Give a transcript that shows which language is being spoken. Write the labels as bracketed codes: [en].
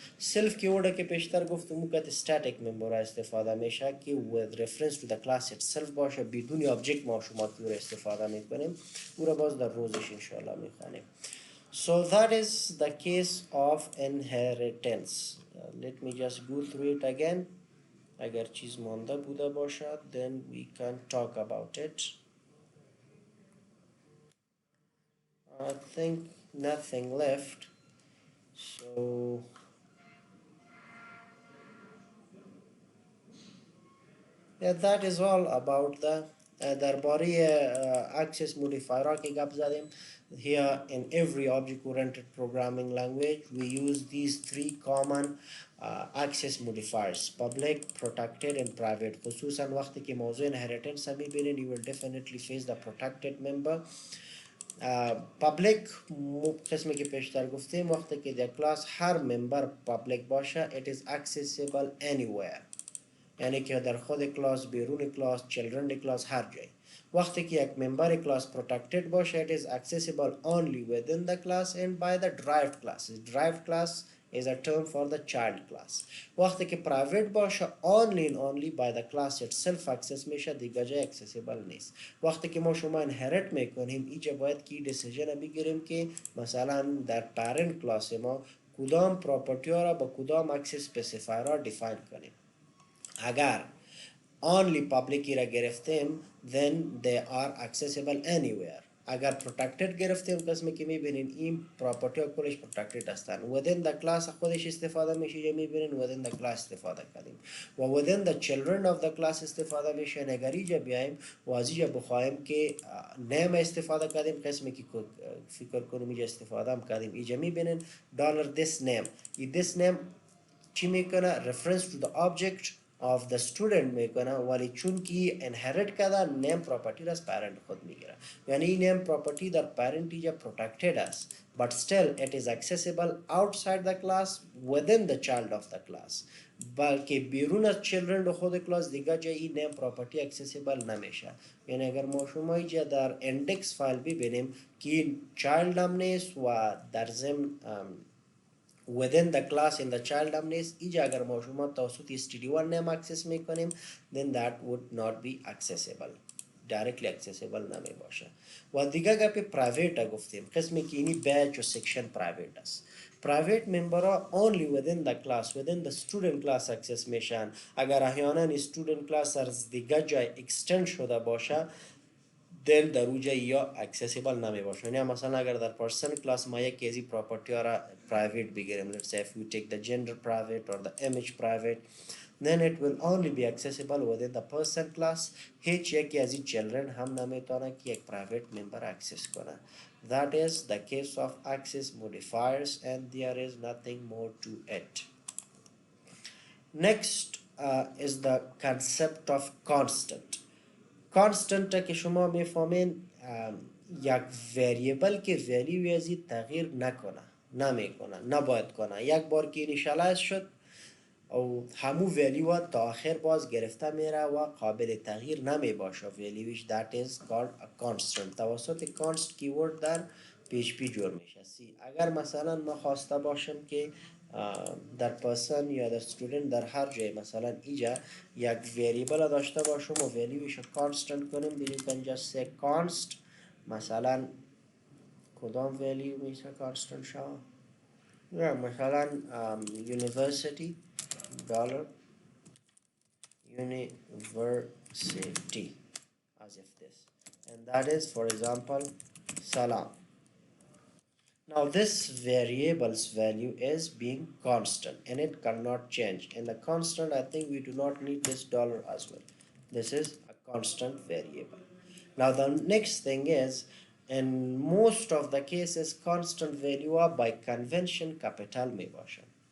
[fa] self keyword که پیشتر گفتم که static member ها استفاده میشه که [en] with reference to the class itself [fa] باشه, بدون object ما شما keyword استفاده میکنیم. او را باز در روزش انشاءالله میخوانیم. [en] So that is the case of inheritance. Let me just go through it again. [fa] اگر چیز مانده بوده باشد, [en] then we can talk about it. I think nothing left, so yeah, that is all about the [fa] درباره access modifier ها که گپ زدیم. [en] Here in every object oriented programming language we use these three common access modifiers: public, protected and private. [fa] خصوصا وقتی که موضوع inheritance هم میبینین [en] you will definitely face the protected member. [fa] پابلیک قسمی که پیشتر گفتیم وقتی که در کلاس هر ممبر پابلیک باشه [en] it is accessible anywhere، [fa] یعنی که در خود کلاس، بیرون کلاس، چلدرن کلاس، هر جای. وقتی که یک ممبر کلاس protected باشه [en] it is accessible only within the class and by the derived classes. derived class is a term for the child class. [fa] وقتی که private باشه [en] only and only by the class itself access میشه، [fa] دیگه جای accessible نیست. وقتی که ما شما inherit میکنیم اینجا باید کی decision بگیریم که مثلا در parent class ما کدام property ها را با کدام access specifier را define کنیم. [en] اگر only public [fa] را گرفتیم [en] then they are accessible anywhere. [fa] اگر protected گرفتیم قسمی که میبینین این property ها کلش protected هستن. [en] within the class [fa] خودش استفاده میشه، یا میبینین [en] within the class [fa] استفاده کردیم و [en] within the children of the class استفاده میشه. [fa] اگر اینجا بیایم و از اینجا بخوایم که name استفاده کردیم، قسمی که فکر کنیم اینجا استفاده هم کردیم، اینجا میبینین $this name. this name چی میکنه؟ reference to the object of the student میکنه، ولی چون که inherit کرده name property را از parent خود میگیره. یعنی این name property در parent اینجا protected است [en] but still it is accessible outside the class within the child of the class. [fa] بلکه بیرون از children خود کلاس دیگه جای این name property accessible نمیشه. یعنی اگر ما شما اینجا در index فایل ببینیم که این child هم نیست و در ضمن [en] within the class in the child [fa] هم نیست، اینجا اگر ما شما توسط std1 name access میکنیم [en] then that would not be accessible، [fa] directly accessible نمی باشه. و دیگه گپ private گفتیم، قسمی که اینی batch و section private است. [en] private member ها only within the class within the student class access میشن. [fa] اگر احیانا student class از دیگه جای extend شده باشه then در اوجه یا accessible نمی باشه. یعنی مثلا اگر در person class ما یک ازی property را private بگیریم، [en] let's say if we take the gender private or the image private then it will only be accessible within the person class. [fa] هیچ یکی از این children هم نمیتونه که یک private member access کنه. [en] that is the case of access modifiers and there is nothing more to it. Next is the concept of constant. [fa] کانستنت که شما میفهمین یک وریبل که ولیو ازی تغییر نمیکنه نباید کنه. یک بار که اینیشالایز شد او همو ولیو تا آخر باز گرفته میره و قابل تغییر نمی باشه ولیوش. [en] that is called a constant. [fa] توسط کانست کیورد در PHP جور میشه. اگر مثلا ما خواسته باشم که در پرسن یا در student در هر جای مثلا اینجا یک وریبل داشته باشم و ولیوش کانستنت کنیم، [en] you can just say const [fa] مثلا کدام ولیو میشه کانستنت شد یا مثلا university dollar university [en] as if this, and that is for example salam. Now this variable's value is being constant and it cannot change. In the constant I think we do not need this dollar as well. This is a constant variable. Now the next thing is in most of the cases constant value are by convention capital [fa] می باشن.